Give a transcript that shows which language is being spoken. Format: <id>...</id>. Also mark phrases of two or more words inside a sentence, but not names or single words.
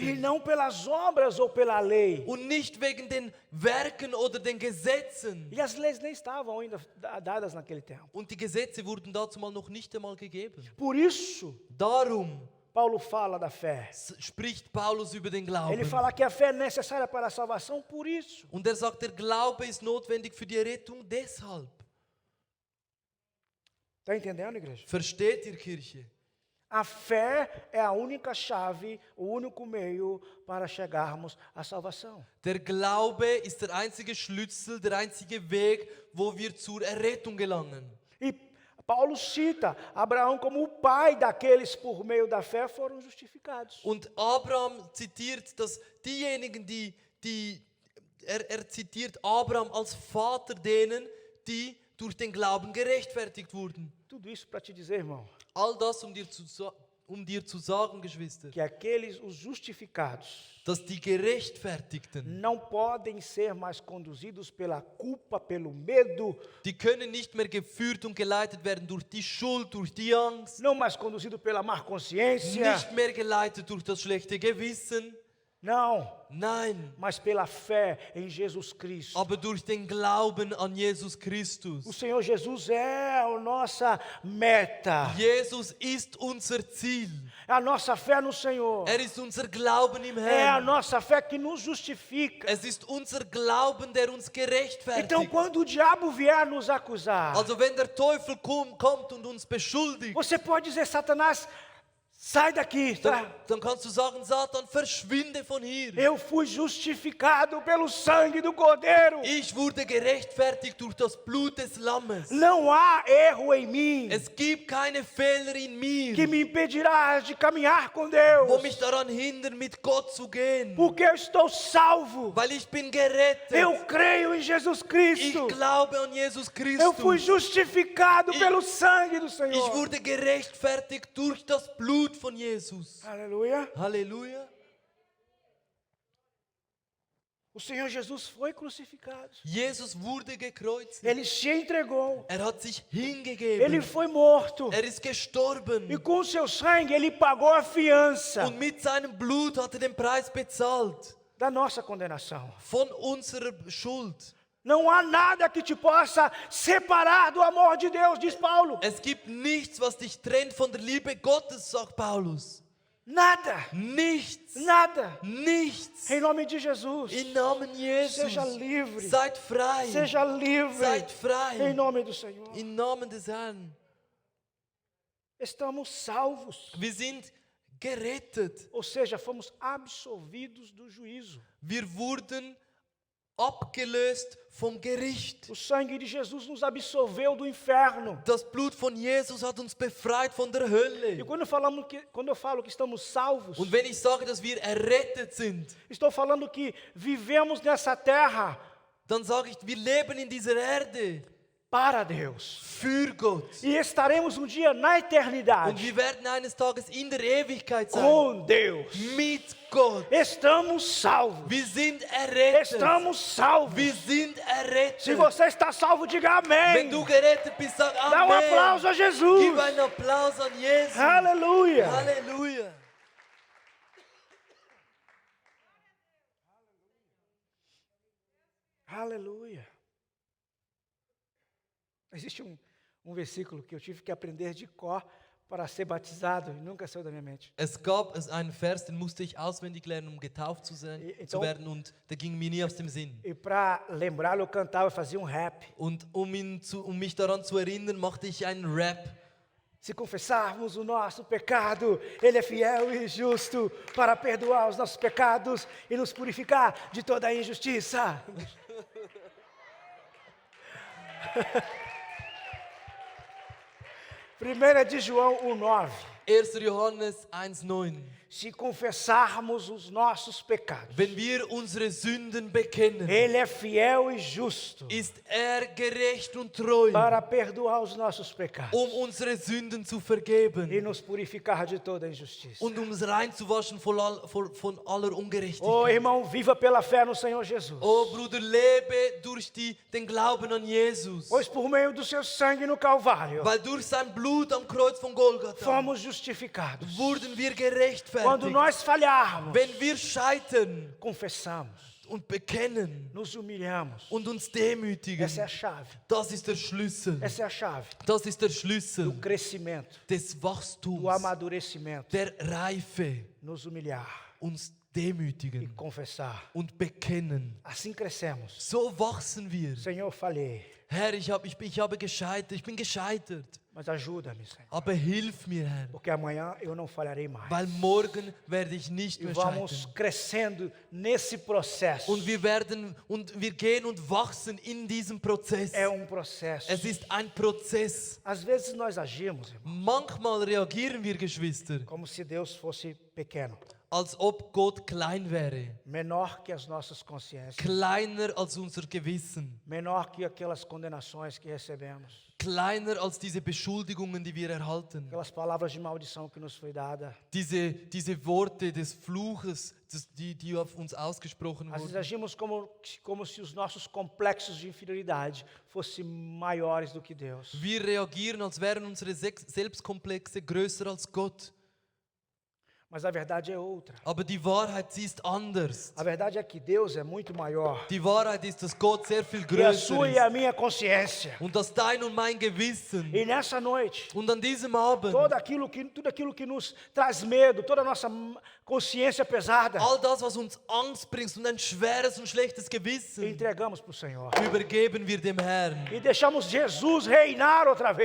<pt>E não pelas obras ou pela lei.</pt> <de>Und nicht wegen den Werken oder den Gesetzen.</de> <pt>E as leis nem estavam ainda dadas naquele tempo.</pt> <de>Und die Gesetze wurden dazu mal noch nicht einmal gegeben.</de> <pt>Por isso,</pt> <de>Darum</de> <pt>Paulo fala da fé.</pt> <de>spricht Paulus über den</de> <pt>Ele</pt> <de>Glauben.</de> <pt>fala que a fé é necessária para a salvação, por isso.</pt> <de>Und er sagt, der Glaube ist notwendig für die Rettung deshalb.</de> <pt>Está entendendo, igreja?</pt> <de>Versteht ihr, Kirche?</de> <pt>A fé é a única chave, o único meio para chegarmos à salvação.</pt> <de>Der Glaube ist der einzige Schlüssel, der einzige Weg, wo wir zur Errettung gelangen.</de> <pt>E Paulo cita Abraão como o pai daqueles por meio da fé foram justificados.</pt> <de>Und Abraham zitiert, dass diejenigen, er zitiert Abraham als Vater denen, die durch den Glauben gerechtfertigt wurden.</de> <pt>Tudo isso para te dizer, irmão,</pt> <de>All das, um dir zu sagen, Geschwister,</de> <pt>que aqueles, os justificados,</pt> <de>dass die Gerechtfertigten,</de> <pt>não podem ser mais conduzidos pela culpa, pelo medo,</pt> <de>die können nicht mehr geführt und geleitet werden durch die Schuld, durch die Angst,</de> <pt>não mais conduzido pela má consciência,</pt> <de>nicht mehr geleitet durch das schlechte Gewissen.</de> <pt>não,</pt> <de>Nein,</de> <pt>mas pela fé em Jesus Cristo.</pt> <de>aber durch den Glauben an Jesus</de> <pt>O</pt> <de>Christus.</de> <pt>Senhor Jesus é a nossa meta,</pt> <de>Jesus ist unser Ziel.</de> <pt>é a nossa fé no Senhor,</pt> <de>Er ist unser Glauben im</de> <pt>é a</pt> <de>Herrn.</de> <pt>nossa fé que nos justifica.</pt> <de>Es ist unser Glauben, der uns</de> <pt>Então,</pt> <de>gerechtfertigt.</de> <pt>quando o diabo vier nos acusar,</pt> <de>Also wenn der Teufel kommt und uns beschuldigt,</de> <pt>você pode dizer, Satanás, sai daqui, tá?</pt> <de>dann kannst du sagen, Satan, verschwinde von hier.</de> <pt>Eu fui justificado pelo sangue do Cordeiro.</pt> <de>Ich wurde gerechtfertigt durch das Blut des Lammes.</de> <pt>Não há erro em mim</pt> <de>Es gibt keine Fehler in</de> <pt>que</pt> <de>mir,</de> <pt>me impedirá de caminhar com</pt> <de>wo</de> <pt>Deus,</pt> <de>mich daran hindern, mit Gott zu gehen.</de> <pt>porque eu estou salvo.</pt> <de>Weil ich bin gerettet.</de> <pt>Eu creio em Jesus</pt> <de>Ich</de> <pt>Cristo.</pt> <de>glaube an Jesus</de> <pt>Eu fui</pt> <de>Christus.</de> <pt>justificado pelo sangue do</pt> <de>Ich</de> <pt>Senhor.</pt> <de>wurde gerechtfertigt durch das Blut von Jesus.</de> <pt>Aleluia.</pt> <de>Halleluja.</de> <pt>O Senhor Jesus foi crucificado.</pt> <de>Jesus wurde gekreuzigt.</de> <pt>Ele se entregou.</pt> <de>Hat sich</de> <pt>Ele</pt> <de>hingegeben.</de> <pt>foi morto.</pt> <de>Ist gestorben.</de> <pt>E com o seu sangue ele pagou a fiança</pt> <de>Und mit seinem Blut hat den Preis bezahlt.</de> <pt>da nossa condenação.</pt> <de>Von unserer Schuld.</de> <pt>Não há nada que te possa separar do amor de Deus, diz Paulo.</pt> <de>Es gibt nichts, was dich trennt von der Liebe Gottes, sagt Paulus.</de> <pt>Nada.</pt> <de>Nichts.</de> <pt>Nada.</pt> <de>Nichts.</de> <pt>Em nome de Jesus.</pt> <de>Im Namen Jesus.</de> <pt>Seja livre.</pt> <de>Seid frei.</de> <pt>Seja livre.</pt> <de>Seid frei.</de> <pt>Em nome do Senhor.</pt> <de>Im Namen des Herrn.</de> <pt>Estamos salvos.</pt> <de>Wir sind gerettet.</de> <pt>Ou seja, fomos absolvidos do juízo.</pt> <de>Wir wurden abgelöst vom Gericht.</de> <pt>O sangue de Jesus nos absolveu do inferno.</pt> <de>Das Blut von Jesus hat uns befreit von der</de> <pt>E</pt> <de>Hölle.</de> <pt>quando eu falo que estamos salvos,</pt> <de>Und wenn ich sage, dass wir errettet sind,</de> <pt>estou falando que vivemos nessa terra</pt> <de>dann sage ich, wir leben in dieser Erde</de> <pt>para Deus.</pt> <de>für Gott.</de> <pt>E estaremos um dia na</pt> <de>Und</de> <pt>eternidade</pt> <de>wir werden eines Tages in der Ewigkeit sein.</de> <pt>com Deus.</pt> <de>Mit Gott.</de> <pt>Estamos salvos.</pt> <de>Wir sind errettet.</de> <pt>Estamos salvos.</pt> <de>Wir sind</de> <pt>Se</pt> <de>errettet.</de> <pt>você está salvo, diga</pt> <de>Wenn</de> <pt>amém.</pt> <de>du gerettet bist, sag</de> <pt>Dá um aplauso</pt> <de>Amen.</de> <pt>a Jesus.</pt> <de>Gib einen Applaus an Jesus.</de> <pt>Aleluia.</pt> <de>Halleluja.</de> <pt>Aleluia. Existe um versículo que eu tive que aprender de cor para ser batizado e nunca saiu da minha mente.</pt> <de>Es gab einen Vers, den musste ich auswendig lernen, um getauft zu</de> <pt>Então-</pt> <de>werden, und der ging mir nie aus dem Sinn.</de> <pt>E para lembrá-lo, eu cantava, eu fazia um rap.</pt> <de>Und um mich daran zu erinnern, machte ich einen Rap.</de> <pt>Se confessarmos o nosso pecado, Ele é fiel e justo para perdoar os nossos pecados e nos purificar de toda a injustiça. Primeira de João 1,9.</pt> <de>1. Johannes 1,9.</de> <pt>Se confessarmos os nossos pecados,</pt> <de>Wenn wir unsere Sünden bekennen,</de> <pt>Ele é fiel e justo</pt> <de>ist gerecht und treu,</de> <pt>para perdoar os nossos pecados</pt> <de>unsere Sünden zu vergeben</de> <pt>e nos purificar de toda a injustiça.</pt> <de>und uns reinzuwaschen von aller Ungerechtigkeit.</de> <pt>Oh, irmão, viva pela fé no Senhor Jesus.</pt> <de>Oh Bruder, lebe durch den Glauben an Jesus.</de> <pt>Pois por meio do seu sangue no Calvário,</pt> <de>Weil durch sein Blut am Kreuz von Golgatha</de> <pt>fomos justificados.</pt> <de>wurden wir gerechtfertigt.</de> <pt>Quando nós falharmos,</pt> <de>Wenn wir scheitern</de> <pt>confessamos,</pt> <de>und bekennen</de> <pt>nos humilhamos.</pt> <de>und uns demütigen,</de> <pt>Essa é a chave.</pt> <de>das ist der Schlüssel.</de> <pt>Essa é a chave</pt> <de>Das ist der Schlüssel</de> <pt>do crescimento,</pt> <de>des</de> <pt>do</pt> <de>Wachstums,</de> <pt>amadurecimento.</pt> <de>der Reife.</de> <pt>Nos humilhar</pt> <de>Uns</de> <pt>e</pt> <de>demütigen</de> <pt>confessar.</pt> <de>und bekennen.</de> <pt>Assim crescemos.</pt> <de>So wachsen wir.</de> <pt>Senhor, falhei,</pt> <de>Herr, ich habe gescheitert, ich bin gescheitert.</de> <pt>mas ajuda-me, Senhor.</pt> <de>Aber hilf mir, Herr,</de> <pt>Porque amanhã eu não falharei mais.</pt> <de>weil morgen werde ich nicht</de> <pt>E</pt> <de>mehr</de> <pt>vamos</pt> <de>scheitern.</de> <pt>crescendo nesse processo.</pt> <de>Und wir gehen und wachsen in diesem Prozess.</de> <pt>É processo.</pt> <de>Es ist ein Prozess.</de> <pt>Às vezes nós agimos, irmão,</pt> <de>Manchmal reagieren wir, Geschwister,</de> <pt>como se Deus fosse pequeno,</pt> <de>als ob Gott klein wäre.</de> <pt>menor que as nossas consciências,</pt> <de>Kleiner als unser Gewissen.</de> <pt>menor que aquelas condenações que recebemos,</pt> <de>Kleiner als diese Beschuldigungen, die wir erhalten.</de> <pt>aquelas palavras de maldição que nos foi dada.</pt> <de>Diese Worte des Fluches, die auf uns ausgesprochen</de> <pt>Às vezes</pt> <de>wurden.</de> <pt>agimos como se os nossos complexos de inferioridade fossem maiores do que Deus.</pt> <de>Wir reagieren, als wären unsere Selbstkomplexe größer als Gott.</de> <pt>Mas a verdade é outra.</pt> <de>Aber die Wahrheit, sie ist anders.</de> <pt>A verdade é que Deus é muito maior.</pt> <de>Die Wahrheit ist, dass Gott sehr viel</de> <pt>E a</pt> <de>größer</de> <pt>sua e</pt> <de>ist.</de> <pt>a minha consciência.</pt> <de>Und dass dein und mein Gewissen.</de> <pt>E nessa noite,</pt> <de>Und an diesem Abend,</de> <pt>tudo aquilo que nos traz medo, toda a nossa consciência pesada,</pt> <de>all das, was uns Angst bringt und ein schweres und schlechtes Gewissen,</de> <pt>entregamos para o Senhor.</pt> <de>übergeben wir dem Herrn.</de> <pt>E deixamos Jesus reinar outra vez.</pt>